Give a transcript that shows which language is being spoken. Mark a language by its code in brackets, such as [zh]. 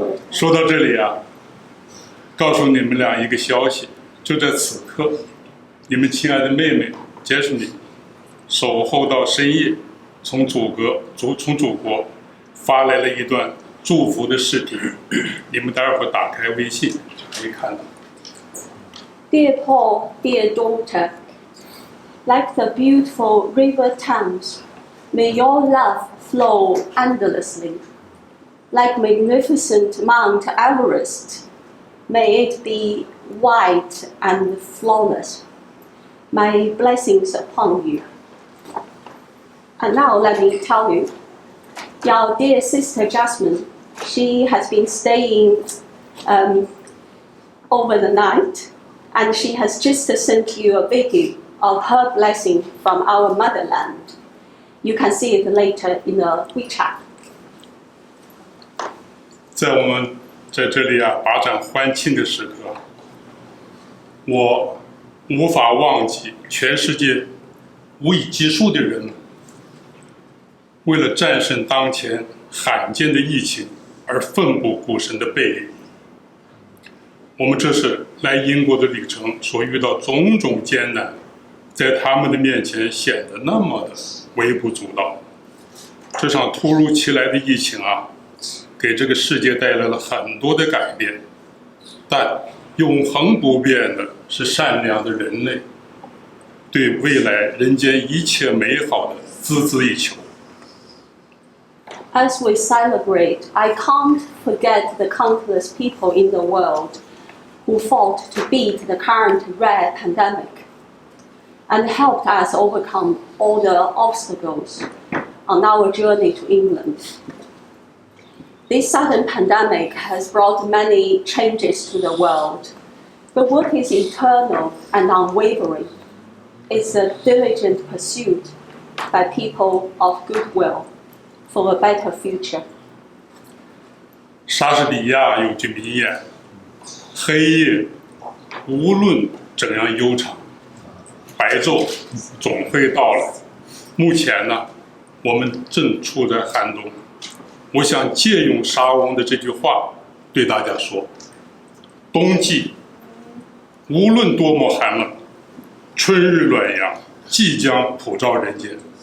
[zh] 说到这里啊，告诉你们俩一个消息，就在此刻，你们亲爱的妹妹杰什米守候到深夜，从祖国发来了一段祝福的视频，你们待会儿打开微信就可以看到。 [en] Dear Paul, dear daughter, like the beautiful river Thames, may your love flow endlessly. Like magnificent Mount Everest, may it be white and flawless. My blessings upon you. And now let me tell you, your dear sister Jasmine, she has been staying over the night, and she has just sent you a video of her blessing from our motherland. You can see it later in the WeChat. [zh] 在我们在这里啊，把盏欢庆的时刻，我无法忘记全世界无以计数的人们，为了战胜当前罕见的疫情而奋不顾身的背影。我们这是来英国的旅程所遇到种种艰难，在他们的面前显得那么的微不足道。这场突如其来的疫情啊，给这个世界带来了很多的改变，但永恒不变的是善良的人类对未来人间一切美好的孜孜以求。 [en] As we celebrate, I can't forget the countless people in the world who fought to beat the current rare pandemic and helped us overcome all the obstacles on our journey to England. This sudden pandemic has brought many changes to the world, but what is eternal and unwavering is a diligent pursuit by people of goodwill for a better future. [zh] 莎士比亚有句名言：“黑夜无论怎样悠长，白昼总会到来。” 目前呢，我们正处在寒冬。我想借用莎翁的这句话对大家说：冬季无论多么寒冷，春日暖阳即将普照人间。